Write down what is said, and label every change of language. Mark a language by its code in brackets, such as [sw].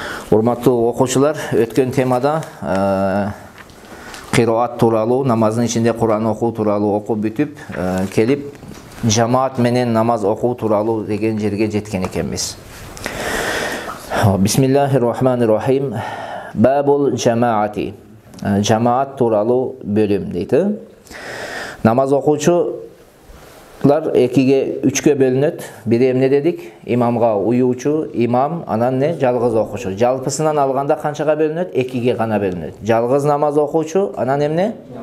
[ky] Урматтуу окуучулар, өткөн темада кыраат тууралуу, намаздын ичинде Кур'ан окуу тууралуу окуп бүтүп, келип жамаат менен намаз окуу тууралуу деген жерге жеткен экенбиз. [ar] Бисмиллахиррахманиррахим. Бабул жамаати. [ky] Жамаат тууралуу бөлүм дейт. Намаз окуучулар экиге, үчкө бөлүнөт. Бири эмне дедик? Имамга уюучу, имам, анан не? Жалгыз окуучу. Жалпысынан алганда канчага бөлүнөт? Экиге гана бөлүнөт. Жалгыз намаз окуучу, анан эмне?